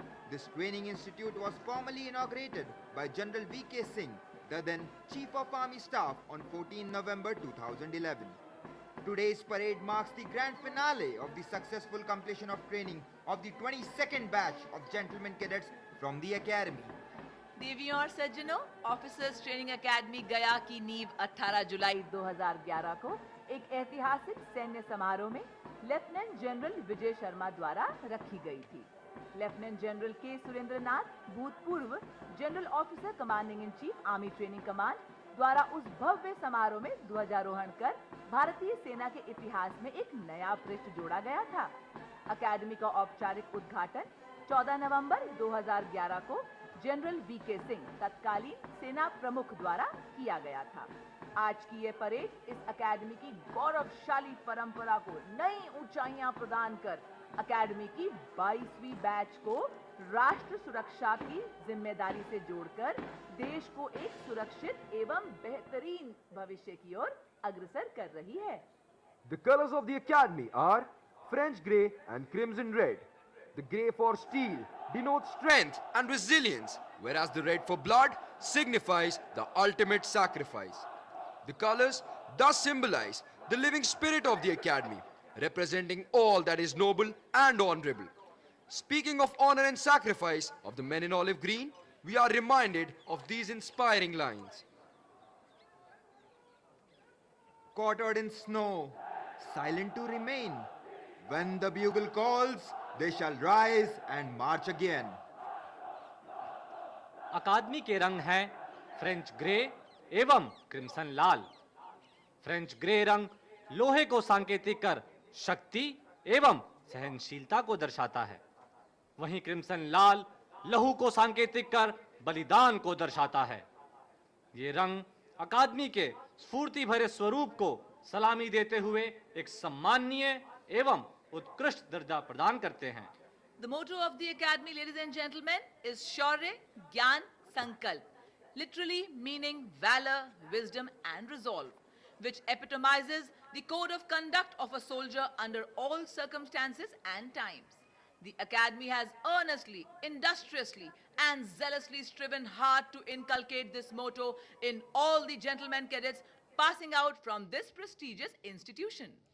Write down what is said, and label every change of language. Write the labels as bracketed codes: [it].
[en] This training institute was formally inaugurated by General V.K. Singh, the then Chief of Army Staff, on 14 November 2011. Today's parade marks the grand finale of the successful completion of training of the 22nd batch of gentlemen cadets from the Academy. [hi] देवियों और सज्जनों, officers training academy गया की नींव 18 जुलाई 2011 को एक ऐतिहासिक सैन्य समारोह में लेफ्टिनेंट जनरल विजय शर्मा द्वारा रखी गई थी। लेफ्टिनेंट जनरल के सुरेंद्रनाथ, भूतपूर्व general officer commanding in chief army training command, द्वारा उस भव्य समारोह में ध्वजारोहण कर भारतीय सेना के इतिहास में एक नया पृष्ठ जोड़ा गया था। अकादमी का औपचारिक उद्घाटन 14 नवंबर 2011 को जनरल वीके सिंह, तत्कालीन सेना प्रमुख, द्वारा किया गया था। आज की यह परेड इस अकादमी की गौरवशाली परंपरा को नई ऊंचाइयां प्रदान कर अकादमी की 22वीं बैच को राष्ट्र सुरक्षा की जिम्मेदारी से जोड़कर देश को एक सुरक्षित एवं बेहतरीन भविष्य की ओर अग्रसर कर रही है। [en] The colors of the academy are French grey and crimson red. The grey for steel denotes strength and resilience, whereas the red for blood signifies the ultimate sacrifice. The colors thus symbolize the living spirit of the academy, representing all that is noble and honorable. Speaking of honor and sacrifice of the men in olive green, we are reminded of these inspiring lines. Quartered in snow, silent to remain. When the bugle calls, they shall rise and march again. [hi] अकादमी के रंग हैं French grey एवं crimson लाल। French grey रंग लोहे को सांकेतिक कर शक्ति एवं सहनशीलता को दर्शाता है, वहीं क्रिम्सन लाल लहू को सांकेतिक कर बलिदान को दर्शाता है। ये रंग अकादमी के स्फूर्ति भरे स्वरूप को सलामी देते हुए एक सम्माननीय एवं उत्कृष्ट दर्जा प्रदान करते हैं। [en] The motto of the academy, ladies and gentlemen, is Shaurya Gyan Sankalp, literally meaning valor, wisdom and resolve, which epitomizes the code of conduct of a soldier under all circumstances and times. The academy has earnestly, industriously and zealously striven hard to inculcate this motto in all the gentlemen cadets passing out from this prestigious institution.